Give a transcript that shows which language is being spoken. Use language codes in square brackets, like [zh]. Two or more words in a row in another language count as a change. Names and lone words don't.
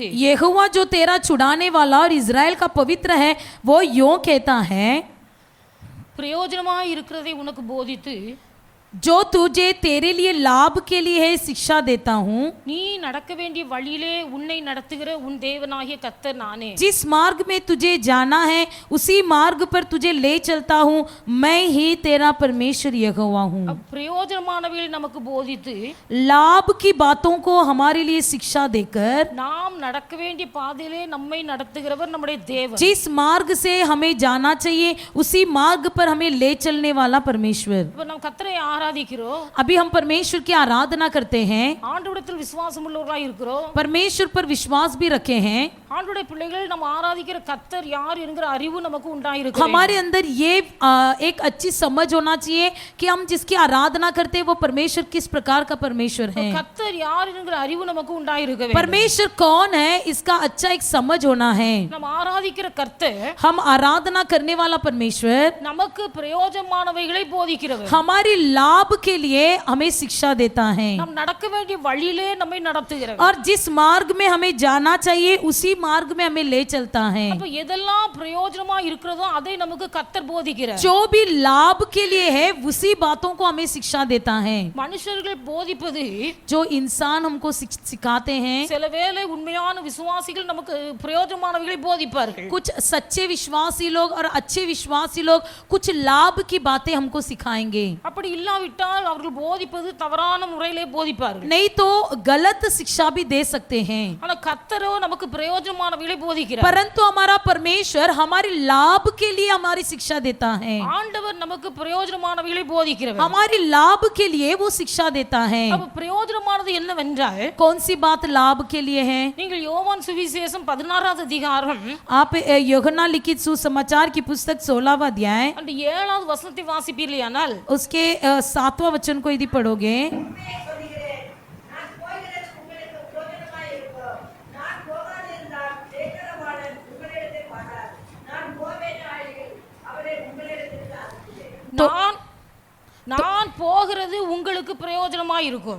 [hi] यहोवा जो तेरा छुड़ाने वाला और इज़राइल का पवित्र है वो यूं कहता है, [ta] பிரயோஜனமாய் இருக்கிறதை உனக்கு போதித்து [hi] जो तुझे तेरे लिए लाभ के लिए है शिक्षा देता हूँ। [ta] நீ நடக்க வேண்டிய வழியிலே உன்னை நடத்துகிற உன் தேவனாகிய கர்த்தர் நானே। [hi] जिस मार्ग में तुझे जाना है उसी मार्ग पर तुझे ले चलता हूँ, मैं ही तेरा परमेश्वर यहोवा हूँ। [ta] பிரயோஜனமானவைகளை நமக்கு போதித்து [hi] लाभ की बातों को हमारे लिए शिक्षा देकर [ta] நாம் நடக்க வேண்டிய பாதையிலே நம்மை நடத்துகிறவர் நம்முடைய தேவன்। [hi] जिस मार्ग से हमें जाना चाहिए उसी मार्ग पर हमें ले चलने वाला परमेश्वर। [ta] இப்ப நாம் கர்த்தரை ஆராதிக்கிறோம், [hi] अभी हम परमेश्वर की आराधना करते हैं, [ta] ஆண்டவரிடத்தில் விசுவாசம் உள்ளவர்களாய் இருக்கிறோம், [hi] परमेश्वर पर विश्वास भी रखे हैं। [ta] ஆண்டவருடைய பிள்ளைகள் நம்ம ஆராதிக்கிற கர்த்தர் யார் என்கிற அறிவு நமக்கு உண்டாயிருக்கு। [hi] हमारे अंदर ये एक अच्छी समझ होना चाहिए कि हम जिसकी आराधना करते हैं वो परमेश्वर किस प्रकार का परमेश्वर है। [ta] கர்த்தர் யார் என்கிற அறிவு நமக்கு உண்டாயிருக்கு। [hi] परमेश्वर कौन है इसका अच्छा एक समझ होना है। [ta] நம்ம ஆராதிக்கிற கர்த்தர் [hi] हम आराधना करने वाला परमेश्वर [ta] நமக்கு பிரயோஜனமானவைகளை போதிக்கிறவர், [hi] हमारी लाभ के लिए हमें शिक्षा देता है [ta] நாம் நடக்க வேண்டிய வழியிலே நம்மை நடத்துகிறவர்। [hi] और जिस मार्ग में हमें जाना चाहिए उसी मार्ग में हमें ले चलता है। [ta] அப்ப எதெல்லாம் பிரயோஜனமா இருக்கிறதோ அதை நமக்கு கர்த்தர் போதிக்கிறார்। [hi] जो भी लाभ के लिए है उसी बातों को हमें शिक्षा देता है। [ta] மனுஷர்கள் போதிப்பது [hi] जो इंसान हमको सिखाते हैं, [ta] சில வேளை உண்மையான விசுவாசிகள் நமக்கு பிரயோஜனமானவைகளை போதிப்பார்கள்। [hi] कुछ सच्चे विश्वासी लोग और अच्छे विश्वासी लोग कुछ लाभ की बातें हमको सिखाएंगे। [ta] அப்படி இல்லாவிட்டால் அவர்கள் போதிப்பது தவறான முறையிலே போதிப்பார்கள்। [hi] नहीं तो गलत शिक्षा भी दे सकते हैं। [ta] ஆனா கர்த்தரோ நமக்கு பிரயோஜனமானவைகளை போதிக்கிறார்। [hi] परंतु हमारा परमेश्वर हमारे लाभ के लिए हमारी शिक्षा देता है। [ta] ஆண்டவர் நமக்கு பிரயோஜனமானவைகளை போதிக்கிறவர், [hi] हमारे लाभ के लिए वो शिक्षा देता है। [ta] அப்ப பிரயோஜனமானது என்னவென்றால், [hi] कौन सी बात लाभ के लिए है? [ta] நீங்கள் யோவான் சுவிசேஷம் 16வது அதிகாரம் [hi] आप यूहन्ना लिखित सुसमाचार की पुस्तक 16वां अध्याय [ta] அந்த 7வது வசனத்தை வாசிப்பீர்களானால் [hi] उसके 7वां वचन को यदि पढ़ोगे, [ta] நான் போகிறது உங்களுக்கு பிரயோஜனமாய் இருக்கும்।